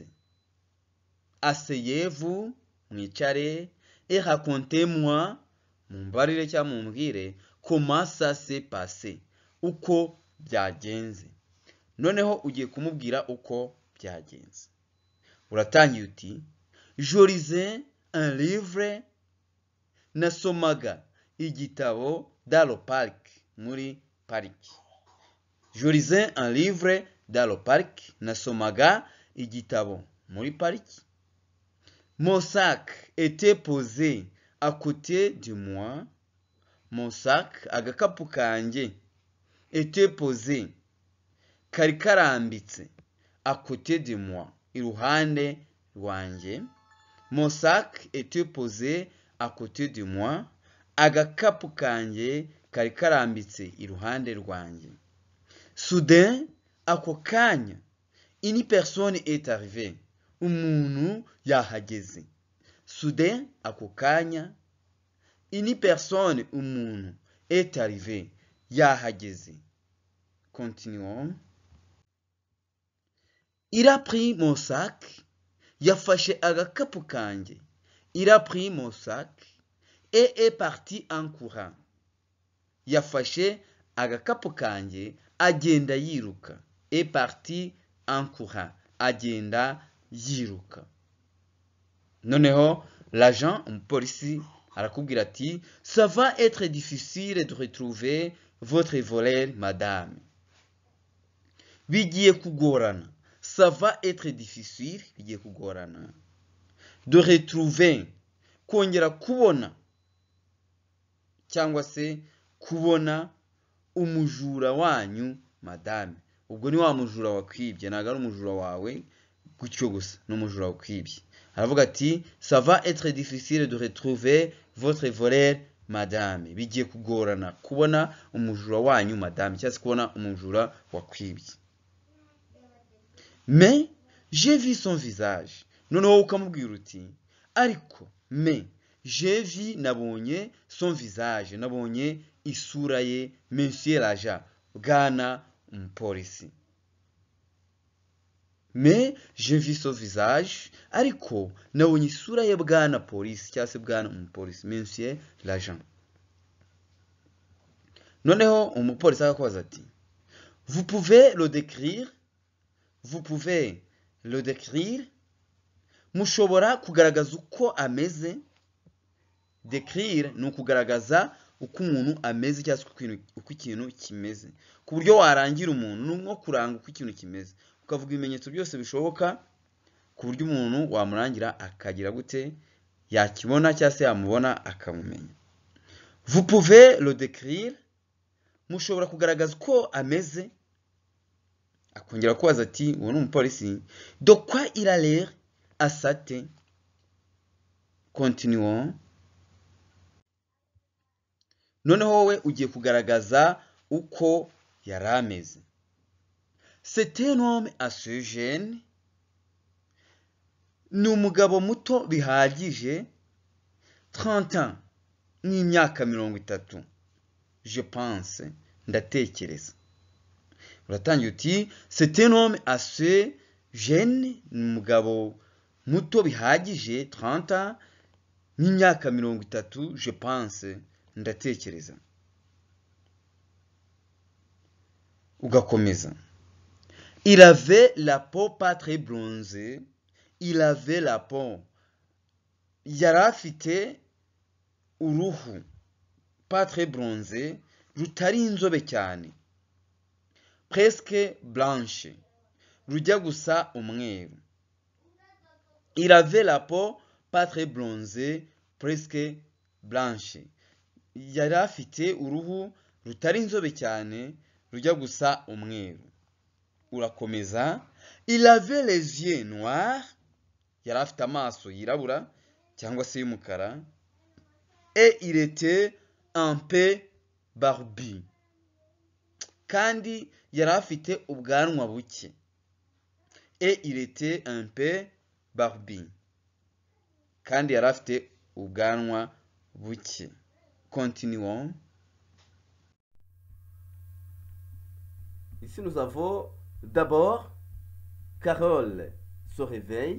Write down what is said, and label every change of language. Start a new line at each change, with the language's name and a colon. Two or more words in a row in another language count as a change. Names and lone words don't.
French: Asseyez-vous mwicare et racontez-moi
Kinyarwanda: mumbarire cyangwa mumbwire
French: comment ça s'est passé
Kinyarwanda: uko byagenze. Noneho ugiye kumubwira uko byagenze. Uratangiye uti
French: je lisais un livre,
Kinyarwanda: nasomaga igitabo
French: dans le parc,
Kinyarwanda: muri pariki.
French: Je lisais un livre dans le parc,
Kinyarwanda: nasomaga igitabo muri pariki.
French: Mon sac était posé à côté de moi. Mon sac,
Kinyarwanda: agakapu kanjye,
French: était posé,
Kinyarwanda: kari karambitse,
French: à côté de moi,
Kinyarwanda: iruhande rwanjye.
French: Mon sac était posé à côté de moi.
Kinyarwanda: Agakapu kanjye kari karambitse iruhande rwanjye. Soudain, ako kanya,
French: une personne est arrivée.
Kinyarwanda: Umuntu yahageze. Soudain, ako kanya,
French: une personne, umuntu, est arrivée.
Kinyarwanda: Yahageze. Continuons.
French: Il a pris mon sac.
Kinyarwanda: Yafashe agakapu kanjye.
French: Il a pris mon sac et est parti en courant.
Kinyarwanda: Yafashe agakapu kanjye agenda yiruka.
French: Est parti en courant.
Kinyarwanda: Agenda yiruka.
French: Noneho l'agent,
Kinyarwanda: umupolisi, arakubwira ati
French: ça va être difficile de retrouver votre voleur, madame.
Kinyarwanda: Bigiye kugorana.
French: Ça va être difficile,
Kinyarwanda: bigiye kugorana,
French: de retrouver,
Kinyarwanda: kongera kubona, cyangwa se kubona umujura wanyu, madame. Ubwo ni wa mujura wakwibye, ntago ari umujura wawe gutyo gusa, ni umujura wakwibye. Aravuga ati
French: ça va être difficile de retrouver votre voleur, madame.
Kinyarwanda: Bigiye kugorana kubona umujura wanyu, madame, cyangwa se kubona umujura wakwibye.
French: Mais j'ai vu son visage.
Kinyarwanda: Noneho ukamubwira uti ariko
French: mais j'ai vu,
Kinyarwanda: nabonye
French: son visage,
Kinyarwanda: nabonye isura ye,
French: monsieur l'agent,
Kinyarwanda: bwana umupolisi.
French: Mais j'ai vu son visage,
Kinyarwanda: ariko nabonye isura ye bwana polisi cyangwa se bwana umupolisi,
French: monsieur l'agent.
Kinyarwanda: Noneho umupolisi akakubaza ati
French: vous pouvez le décrire? Vous pouvez le décrire?
Kinyarwanda: Mushobora kugaragaza uko ameze. Décrire ni ukugaragaza uko umuntu ameze cyangwa se uko ikintu kimeze. Ku buryo warangira umuntu ni nko kuranga uko ikintu kimeze. Ukavuga ibimenyetso byose bishoboka ku buryo umuntu wamurangira akagira gute, yakibona cyangwa se yamubona akamumenya.
French: Vous pouvez le décrire?
Kinyarwanda: Mushobora kugaragaza uko ameze. Akongera kubaza ati uwo ni umupolisi,
French: de quoi il a l'air à sa tête? Continuons.
Kinyarwanda: Noneho wowe ugiye kugaragaza uko yari ameze.
French: C'est un homme assez jeune.
Kinyarwanda: Ni umugabo muto bihagije. 30 ans. Ni imyaka 30.
French: Je pense.
Kinyarwanda: Ndatekereza. Uratangiye uti
French: c'est un homme assez jeune.
Kinyarwanda: Ni umugabo muto bihagije. 30 ans. Ni imyaka 30.
French: Je pense.
Kinyarwanda: Ndatekereza. Ugakomeza.
French: Il avait la peau pas très bronzée. Il avait la peau.
Kinyarwanda: Yari afite uruhu
French: pas très bronzé,
Kinyarwanda: rutari inzobe cyane.
French: Presque blanche.
Kinyarwanda: rujya gusa umweru.
French: Il avait la peau pas très bronzée, presque blanche.
Kinyarwanda: Yari afite uruhu rutari inzobe cyane, rujya gusa umweru. Urakomeza.
French: Il avait les yeux noirs.
Kinyarwanda: Yari afite amaso yirabura cyangwa se y'umukara.
French: Et il était un peu barbu.
Kinyarwanda: Kandi yari afite ubwanwa buke.
French: Et il était un peu barbu.
Kinyarwanda: Kandi yari afite ubwanwa buke.
French: Continuons. Ici, nous avons d'abord Carole se réveille.